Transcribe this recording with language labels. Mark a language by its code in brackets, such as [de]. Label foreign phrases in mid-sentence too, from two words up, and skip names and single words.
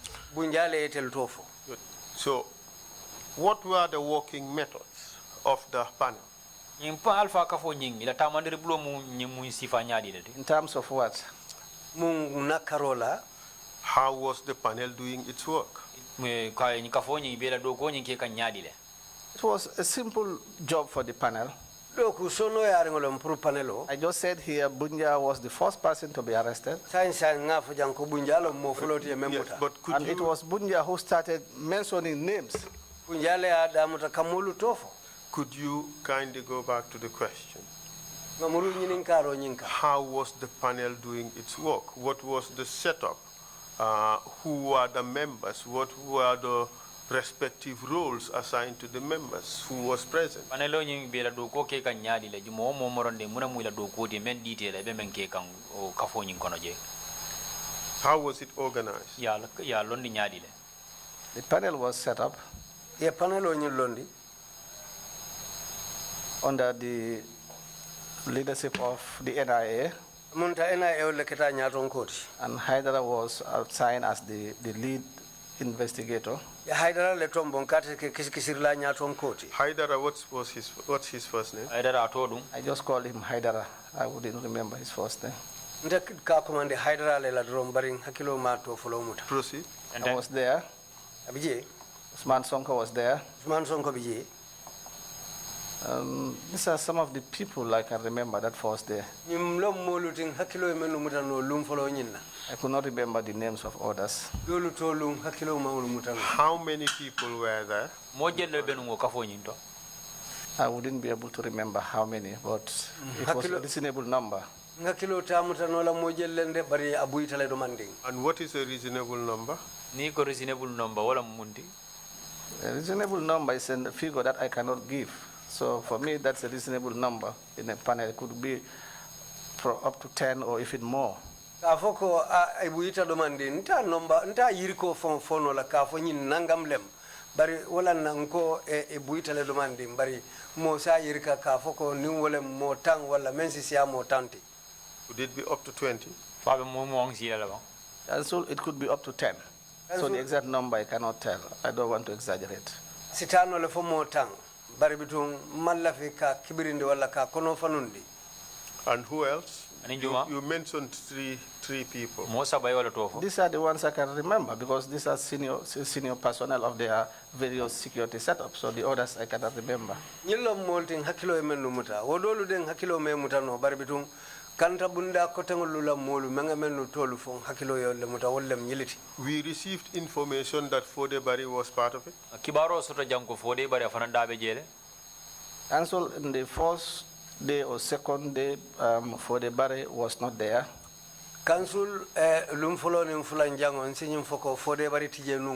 [en] So, what were the working methods of the panel? In terms of what? How was the panel doing its work? [man] Me ka ni kafo ni bela do ko ni ke kan nyadi le. [en] It was a simple job for the panel. [man] Doku sono yare ngolom pro panelo. [en] I just said here Bunja was the first person to be arrested. [man] Sain ngafo janko bunjalo mo floti e memuta. [en] But could And you, it was Bunja who started mentioning names. [man] Bunjale adamuta kamulu tofo. [en] could you kindly go back to the question? [man] Ngamuru nyinin karo nyinka. [en] How was the panel doing its work? What was the setup? Who were the members? What were the respective roles assigned to the members? Who was present? [man] Panelo nyi bela do ko ke kan nyadi le jumo mo moronde muna muila do ko de men detail be men ke kan o kafo nyin kono je. [en] How was it organized? [man] Ya londi nyadi le. [en] The panel was set up [man] Ye panelo nyi londi. [en] under the leadership of the NIA, [man] Munta NIA ole keta nyaton koti. [en] and Haidara was assigned as the lead investigator. [man] Ya haidara le tombong kate ke kisikisirla nyaton koti. [en] Haidara, what's his first name? [man] Aidara atodum. [en] I just called him Haidara. I wouldn't remember his first name. [man] Nde ka komande haidara le la drom baring hakilo ma to folo muta. [en] Proceed. And I then was there. [man] Abije, [en] Usman Sonko was there. [man] Usman Sonko bije. [en] These are some of the people I can remember that was there. [man] Nyimlo moluting hakilo e menu muta no lum folo nyinna. [en] I could not remember the names of others. [man] Dolu to lum hakilo ma muta no. [en] How many people were there? [man] mo jelle be no kafo nyin to. [en] I wouldn't be able to remember how many, but it was a reasonable number. [man] Hakilo ta muta no la mojellende bari abuita le do manding. [en] And what is a reasonable number? [man] Ni ko [en] reasonable number [man] wala mundi. [en] A reasonable number is a figure that I cannot give. So for me, that's a reasonable number in a panel. It could be up to 10 or even more. [man] Kafo ko abuita do manding nta number nta yiriko fono la kafo nyin nangam lem. Bari wala nanko e buita le do manding bari mo sa yirika kafo ko ni wala mo tang wala mensi sia mo tanti. [en] Could it be up to 20? [man] Fabe mo ang sila la. [en] And so it could be up to 10. So the exact number I cannot tell. I don't want to exaggerate. [man] Sitano le fo mo tang bari bitung malafi ka kibirinde wala ka kono fanundi. [en] And who else? [man] Aninjuma. [en] You mentioned three people. [man] Mo sabay wala to. [en] These are the ones I can remember because these are senior personnel of their various security setups. So the others I cannot remember. [man] Nyillo molting hakilo e menu muta wodolu den hakilo me muta no bari bitung kanta bunda ko tengol la molu menga menu tolu fon hakilo yo le muta wollem nyiliti. [en] We received information that Fodebari was part of it. [man] Kibaro soto janko fode bari afana dabe jele. [en] And so in the first day or second day, Fodebari was not there. [man] Council lum folo ni fulan jango nsinyim foko fode bari tije num.